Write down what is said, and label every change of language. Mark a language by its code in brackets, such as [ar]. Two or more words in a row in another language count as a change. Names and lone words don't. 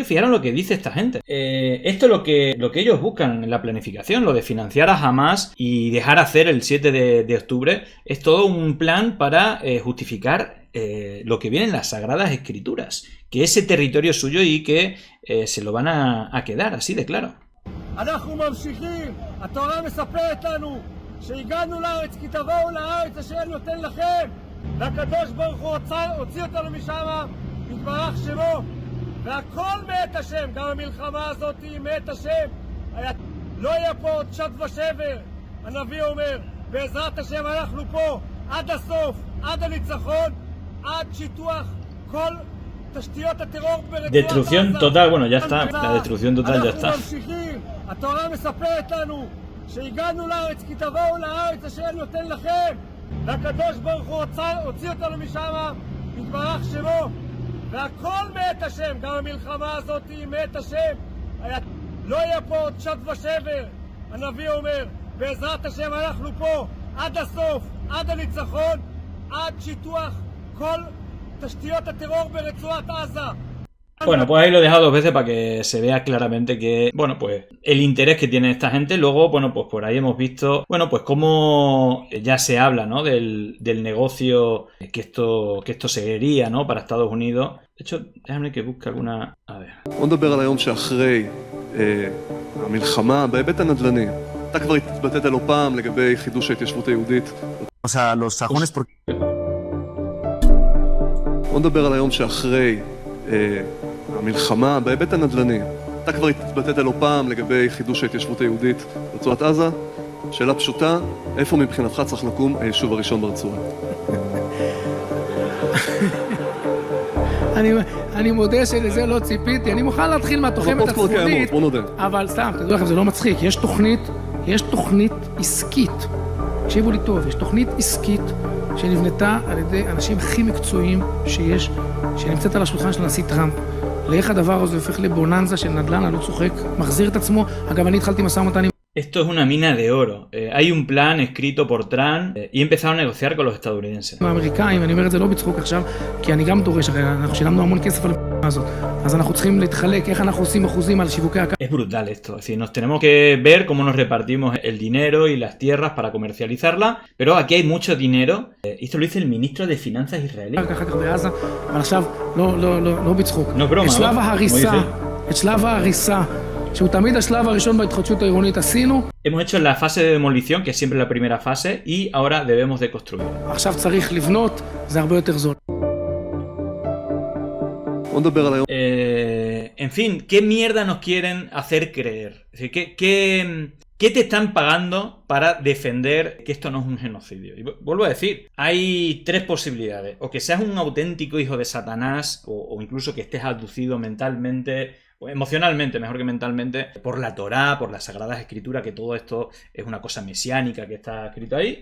[es] Fijaros lo que dice esta gente. Esto es lo que ellos buscan en la planificación, lo de financiar a Hamas y dejar hacer el 7 de octubre. Es todo un plan para justificar lo que viene en las Sagradas Escrituras, que ese territorio es suyo y que se lo van a quedar, así de claro. [he] שהגענו לארץ כי תבואו לארץ אשר נותן לכם והקדוש ברוך הוא הוציא אותנו משם יתברך שמו והכל מאת השם, גם המלחמה הזאת היא מאת השם. לא יהיה פה עוד שד ושבר. הנביא אומר בעזרת השם אנחנו פה עד הסוף, עד הניצחון, עד שיטוח כל תשתיות הטרור ברצועת עזה. [es] Destrucción total, bueno, ya está, la destrucción total ya está. [he] אנחנו ממשיכים, התורה מספרת לנו שהגענו לארץ כי תבואו לארץ אשר נותן לכם והקדוש ברוך הוא הוציא אותנו משם יתברך שמו והכל מאת השם, גם המלחמה הזאת היא מאת השם. לא יהיה פה עוד שד ושבר. הנביא אומר בעזרת השם אנחנו פה עד הסוף, עד הניצחון, עד שיטוח כל תשתיות הטרור ברצועת עזה. [es] Bueno, pues ahí lo he dejado 2 veces para que se vea claramente que, bueno, pues el interés que tiene esta gente. Luego, bueno, pues por ahí hemos visto, bueno, pues cómo ya se habla, ¿no? Del negocio que esto sería, ¿no? Para Estados Unidos. De hecho, déjame que busque alguna... A ver. [he] בוא נדבר על היום שאחרי המלחמה בהיבט הנדל"ני. אתה כבר התבטאת לא פעם לגבי חידוש ההתיישבות היהודית. [es] O sea, los sajones porque... [he] בוא נדבר על היום שאחרי המלחמה בהיבט הנדל"ני. אתה כבר התבטאת לא פעם לגבי חידוש ההתיישבות היהודית ברצועת עזה. שאלה פשוטה, איפה מבחינתך צריך לקום היישוב הראשון ברצועה? אני מודה שלזה לא ציפיתי, אני מוכן להתחיל מהתוחמת הצפונית, אבל סתם, תדעו לכם, זה לא מצחיק, יש תוכנית עסקית, תקשיבו לי טוב, יש תוכנית עסקית שנבנתה על ידי אנשים הכי מקצועיים שיש, שנמצאת על השולחן של הנשיא טראמפ, לאיך הדבר הזה הופך לבוננזה של נדל"ן, אני לא צוחק, מחזיר את עצמו, אגב אני התחלתי משא ומתן עם... [es] Esto es una mina de oro. Hay un plan escrito por Trump y empezaron a negociar con los estadounidenses. [he] האמריקאים, אני אומר את זה לא בצחוק עכשיו, כי אני גם דורש, אנחנו שילמנו המון כסף על הזאת, אז אנחנו צריכים להתחלק, איך אנחנו עושים אחוזים על שיווקי הקרקע. [es] Es brutal esto, es decir, nos tenemos que ver cómo nos repartimos el dinero y las tierras para comercializarla, pero aquí hay mucho dinero. Esto lo dice el ministro de Finanzas israelí. [he] אחר כך בעזה, אבל עכשיו לא בצחוק. [es] No broma, [he] את שלב ההריסה, שהוא תמיד השלב הראשון בהתחדשות העירונית עשינו. [es] Hemos hecho la fase de demolición, que es siempre la primera fase, y ahora debemos de construir. [he] עכשיו צריך לבנות, זה הרבה יותר זול. [es] En fin, ¿qué mierda nos quieren hacer creer? Es decir, ¿qué te están pagando para defender que esto no es un genocidio? Y vuelvo a decir, hay 3 posibilidades. O que seas un auténtico hijo de Satanás, o incluso que estés abducido mentalmente, o emocionalmente, mejor que mentalmente, por la Torá, por las Sagradas Escrituras, que todo esto es una cosa mesiánica que está escrito ahí.